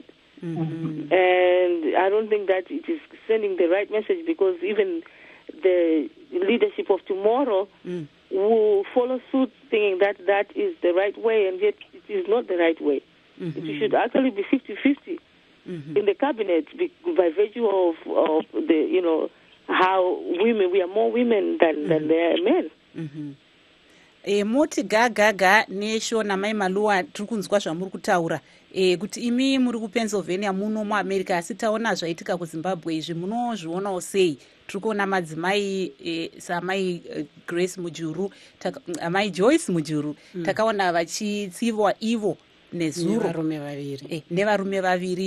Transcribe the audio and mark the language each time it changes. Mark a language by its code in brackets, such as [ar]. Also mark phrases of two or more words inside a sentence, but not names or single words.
[en] And I don't think that it is sending the right message, because even the leadership of tomorrow will follow suit, thinking that that is the right way, and yet it is not the right way. It should actually be 50-50 in the cabinet, by virtue of the, how women, we are more women than there are men. [sn] Moti gaga nesho na mai Malua tiri kunzwa zvamuri kutaura kuti imi muri kuPennsylvania muno muAmerica, asi taona zvaitika kuZimbabwe izvi munozvionawo sei? Tiri kuona madzimai samai Grace Mujuru, amai Joyce Mujuru, takaona vachitsiviwa ivo nezuro nevarume vaviri.